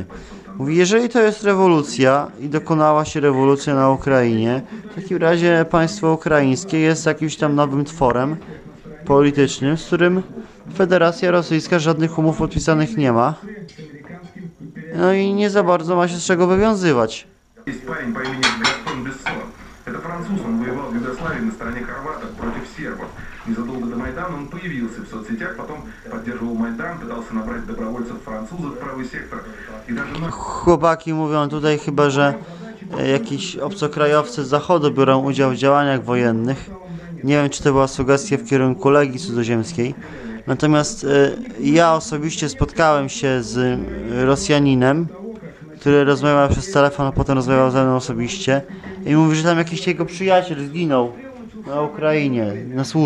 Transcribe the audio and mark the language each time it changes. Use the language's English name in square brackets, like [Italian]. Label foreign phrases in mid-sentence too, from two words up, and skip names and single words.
[Polish] Mówi, jeżeli to jest rewolucja i dokonała się rewolucja na Ukrainie, w takim razie państwo ukraińskie jest jakimś tam nowym tworem politycznym, z którym Federacja Rosyjska żadnych umów podpisanych nie ma. No i nie za bardzo ma się z czego wywiązywać. [Russian] Это француз, он воевал в Югославии на стороне хорватов против сербов. Незадолго до Майдана он появился в соцсетях, потом поддерживал Майдан, пытался набрать добровольцев французов в правый сектор. И даже... [Polish] Chłopaki mówią tutaj chyba, że jakiś obcokrajowcy z zachodu biorą udział w działaniach wojennych. Nie wiem, czy to była sugestia w kierunku Legii Cudzoziemskiej. Natomiast ja osobiście spotkałem się z Rosjaninem, który rozmawiał przez telefon, a potem rozmawiał ze mną osobiście i mówi, że tam jakiś jego przyjaciel zginął na Ukrainie, na służbie.